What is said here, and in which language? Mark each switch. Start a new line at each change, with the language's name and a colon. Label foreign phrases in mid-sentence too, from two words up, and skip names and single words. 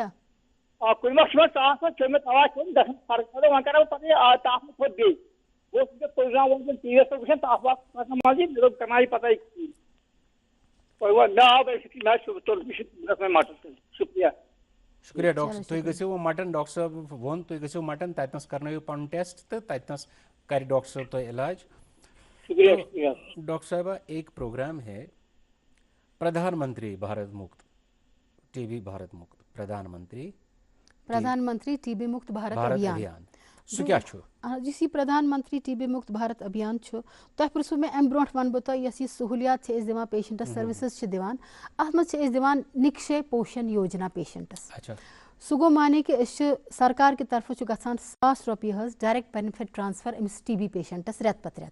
Kashmiri: کُنہِ وقتہٕ چھُ مےٚ ژاس واس کھیوٚو مےٚ دوا کھیوٚن گژھان فرق وۄنۍ کرو بہٕ پتہٕ تاپھ کھوٚت بیٚیہِ بہٕ اوسُس مےٚ پروگرام ووٚن ٹی وی یس پٮ۪ٹھ وٕچھان تاپھ واپھ کھسان منٛزٕے مےٚ دوٚپ کرناو یہِ پتہ مےٚ آو مےٚ مٹن شُکریہ شُکریہ ڈاکٹر صٲب تُہۍ گٔژھِو مٹن ڈاکٹر صٲب ووٚن تُہۍ گٔژھِو مٹن تتنس کرنٲیِو پنُن ٹیسٹ تہٕ تتنس کرِ ڈاکٹر صٲب تۄہہِ علاج ڈاکٹر صاحبہ
Urdu: ایک پروگرام ہے
Kashmiri: پردھان منتری بھارت مکت ٹی بی بھارت مکت پردھان منتری ٹی بی مکت بھارت ابھیان سُہ کیٛاہ چھُ یُس یہِ پردھان منتری ٹی بی مکت بھارت ابھیان چھُ تۄہہِ پرژھوٗ مےٚ اَمہِ برونٛٹھ وَنہٕ بہٕ تۄہہِ یۄس یہِ سہوٗلیات چھِ أسۍ دِوان پیشنٹس سٔروِسٕز چھِ دِوان اَتھ منٛز چھِ أسۍ دِوان نِکشے پوشن یوجنا پیشنٹس سُہ گوٚو مانے کہِ أسۍ چھِ سرکار کہِ طرفہٕ چھُ گژھان 1,000 رۄپیہِ حظ ڈایریکٹ بینِفِٹ ٹرانسفر أمِس ٹی بی پیشنٹس رٮ۪تہٕ پتہٕ رٮ۪تہٕ